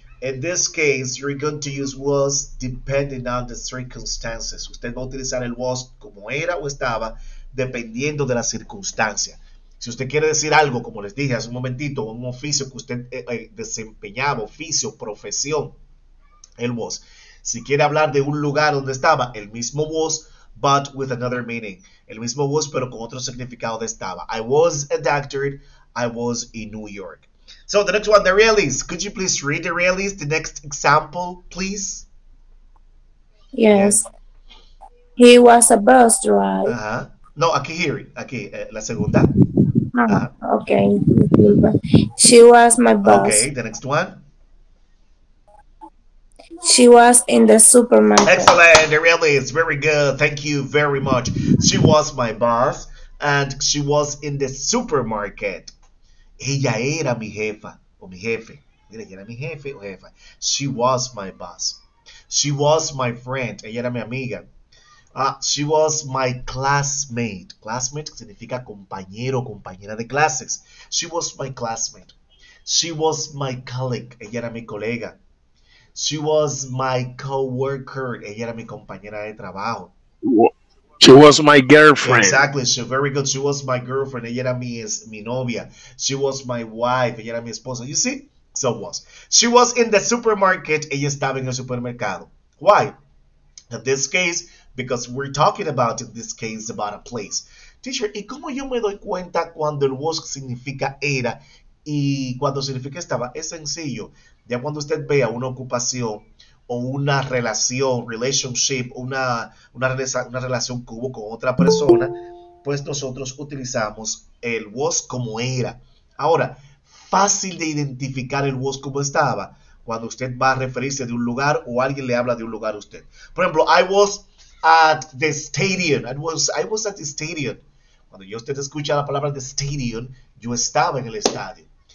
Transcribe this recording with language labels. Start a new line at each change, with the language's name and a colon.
English: In this case, you're going to use was depending on the circumstances.
Spanish: Usted va a utilizar el was como era o estaba, dependiendo de la circunstancia. Si usted quiere decir algo, como les dije hace un momentito, un oficio que usted desempeñaba, oficio, profesión, el was. Si quiere hablar de un lugar donde estaba, el mismo was,
English: but with another meaning.
Spanish: El mismo was, pero con otro significado de estaba.
English: I was a doctor. I was in New York. So the next one, the realities. Could you please read the realities? The next example, please. Yes. He was a bus driver.
Spanish: Ajá. No, aquí here. Aquí, la segunda.
English: Ah, okay. She was my boss. Okay, the next one. She was in the supermarket. Excellent. The realities. Very good. Thank you very much. She was my boss and she was in the supermarket.
Spanish: Ella era mi jefa o mi jefe. Mira, ella era mi jefe o jefa.
English: She was my boss. She was my friend.
Spanish: Ella era mi amiga.
English: She was my classmate.
Spanish: Classmate significa compañero, compañera de clases.
English: She was my classmate. She was my colleague.
Spanish: Ella era mi colega.
English: She was my co-worker.
Spanish: Ella era mi compañera de trabajo.
English: She was my girlfriend. Exactly. So very good. She was my girlfriend.
Spanish: Ella era mi novia.
English: She was my wife.
Spanish: Ella era mi esposa.
English: You see? So was. She was in the supermarket.
Spanish: Ella estaba en el supermercado.
English: Why? In this case, because we're talking about, in this case, about a place.
Spanish: Teacher, ¿y cómo yo me doy cuenta cuando el was significa era y cuando significa estaba? Es sencillo. Ya cuando usted vea una ocupación o una relación, relationship, una relación que hubo con otra persona, pues nosotros utilizamos el was como era. Ahora, fácil de identificar el was como estaba cuando usted va a referirse de un lugar o alguien le habla de un lugar a usted. Por ejemplo,
English: I was at the stadium. I was at the stadium.
Spanish: Cuando yo usted escucha la palabra the stadium, yo estaba en el estadio.